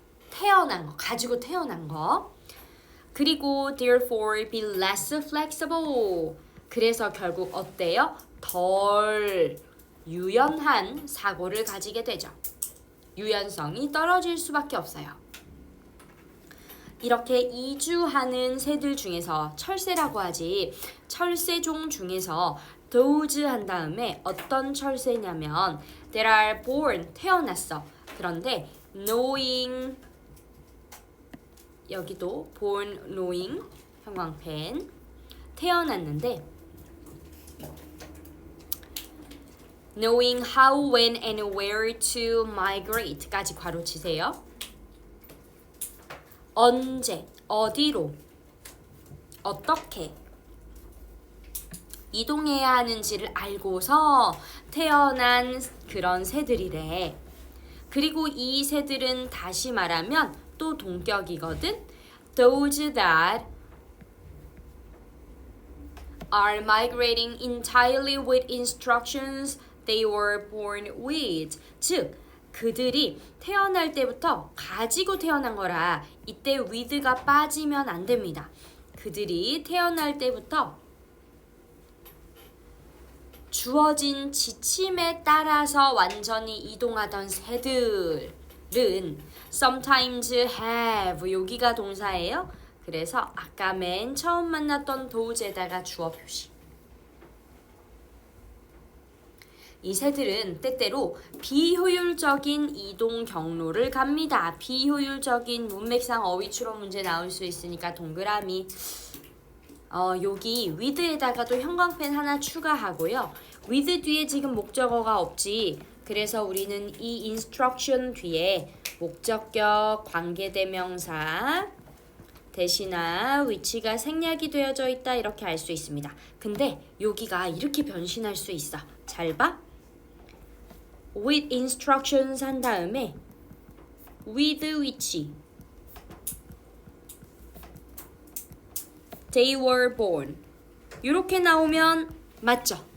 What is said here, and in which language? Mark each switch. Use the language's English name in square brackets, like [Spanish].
[Korean] 태어난 거, 가지고 태어난 거. 그리고 [English] therefore be less flexible. [Korean] 그래서 결국 어때요? 덜 유연한 사고를 가지게 되죠. 유연성이 떨어질 수밖에 없어요. 이렇게 이주하는 새들 중에서 철새라고 하지, 철새종 중에서 [English] those [Korean] 한 다음에 어떤 철새냐면 [English] that are born, [Korean] 태어났어. 그런데 [English] knowing, [Korean] 여기도 [English] born knowing, [Korean] 형광펜, 태어났는데 [English] knowing how, when, and where to migrate [Korean] 까지 괄호 치세요. 언제, 어디로, 어떻게 이동해야 하는지를 알고서 태어난 그런 새들이래. 그리고 이 새들은 다시 말하면 또 동격이거든. [English] Those that are migrating entirely with instructions they were born with. [Korean] 즉, 그들이 태어날 때부터 가지고 태어난 거라 이때 with가 빠지면 안 됩니다. 그들이 태어날 때부터 주어진 지침에 따라서 완전히 이동하던 새들은 [English] sometimes have, [Korean] 여기가 동사예요. 그래서 아까 맨 처음 만났던 does에다가 주어 표시. 이 새들은 때때로 비효율적인 이동 경로를 갑니다. 비효율적인 문맥상 어휘 추론 문제 나올 수 있으니까 동그라미. 여기 with에다가도 형광펜 하나 추가하고요. with 뒤에 지금 목적어가 없지. 그래서 우리는 이 instruction 뒤에 목적격, 관계대명사, 대신나 위치가 생략이 되어져 있다 이렇게 알 수 있습니다. 근데 여기가 이렇게 변신할 수 있어. 잘 봐. [English] with instructions [Korean] 한 다음에 [English] with which they were born [Korean] 이렇게 나오면 맞죠?